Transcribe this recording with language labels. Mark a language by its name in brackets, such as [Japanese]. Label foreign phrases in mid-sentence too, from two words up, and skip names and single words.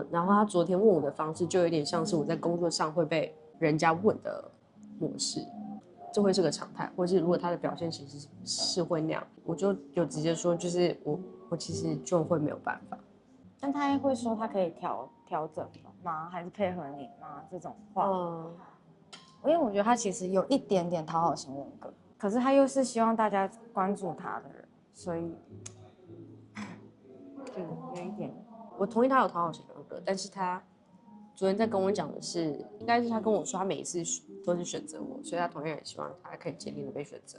[Chinese] 然後他昨天問我的方式，就有點像是我在工作上會被人家問的模式，這會是個常態。或者是如果他的表現其實是會那樣，我就有直接說，就是我其實就會沒有辦法。但他會說他可以調整嗎？還是配合你嗎？這種話，因為我覺得他其實有一點點討好型人格，可是他又是希望大家關注他的人，所以就有一點。我同意他有討好型人格，但是他昨天在跟我講的是，應該是他跟我說他每一次都是選擇我，所以他同樣也希望他可以堅定的被選擇。